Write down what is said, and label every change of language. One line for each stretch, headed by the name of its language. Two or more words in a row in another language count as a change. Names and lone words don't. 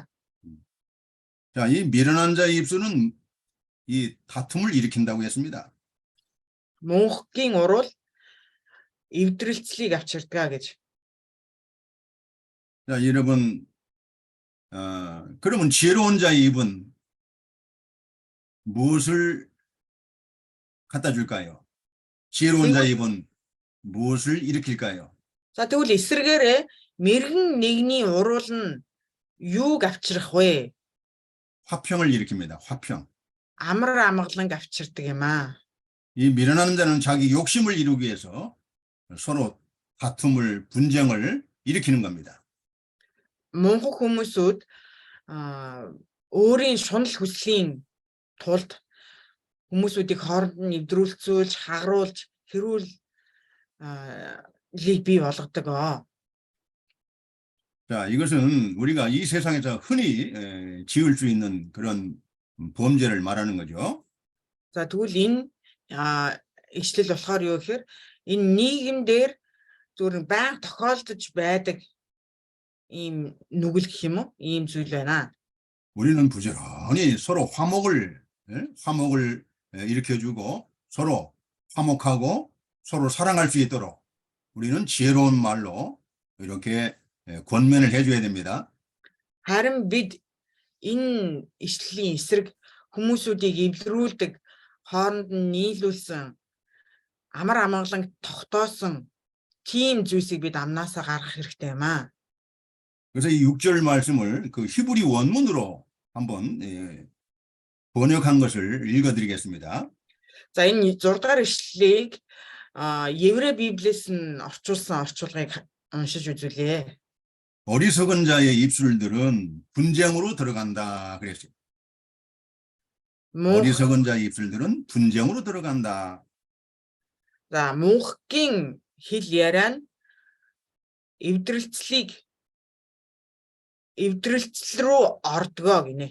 Korean: 자, 이 미련한 자의 입술은 이 다툼을 일으킨다고 했습니다.
Mongolian: Мөнхгийн урал эвдрэлцлийг авчирдаг гэж.
Korean: 자, 여러분, 그러면 지혜로운 자의 입은 무엇을 갖다 줄까요? 지혜로운 자의 입은 무엇을 일으킬까요?
Mongolian: За тэгвэл эсрэгээрээ мэрэгэн нэгний урал нь юуг авчрах вэ?
Korean: 화평을 일으킵니다. 화평.
Mongolian: Амар амгаланг авчирдаг юм аа.
Korean: 이 미련한 자는 자기 욕심을 이루기 위해서 서로 다툼을, 분쟁을 일으키는 겁니다.
Mongolian: Мөнхөг хүмүүсүүд өөрийн шунал хүслийн тулд хүмүүсүүдийг хооронд нь эвдрүүлцүүлж, хагаруулж, хэрүүл лиг бий болгодог. 자, 이것은 우리가 이 세상에서 흔히 지을 수 있는 그런 범죄를 말하는 거죠. За тэгвэл энэ ишлэл болохоор юу гэхээр энэ нийгэмдэр зөвхөн байнга тохиолдож байдаг ийм нүгэл гэх юм уу? Ийм зүйл байна.
Korean: 우리는 부지런히 서로 화목을 일으켜주고 서로 화목하고 서로 사랑할 수 있도록 우리는 지혜로운 말로 이렇게 권면을 해줘야 됩니다.
Mongolian: Харин бид энэ ишлэлийн эсрэг хүмүүсүүдийг эвлэрүүлдэг, хооронд нь нийлүүлсэн, амар амгаланг тогтоосон тийм зүйлсийг бид амнаасаа гаргах хэрэгтэй юм аа.
Korean: 그래서 이 6절 말씀을 그 히브리 원문으로 한번 번역한 것을 읽어드리겠습니다.
Mongolian: За энэ 6 дахь ишлэлийг еврей библиэс нь орчуулсан орчуулгыг уншиж үзүүлье.
Korean: 어리석은 자의 입술들은 분쟁으로 들어간다 그랬어요. 어리석은 자의 입술들은 분쟁으로 들어간다.
Mongolian: За мөнхийн хэл яриа нь эвдрэлцэл рүү ордгоо гинэ.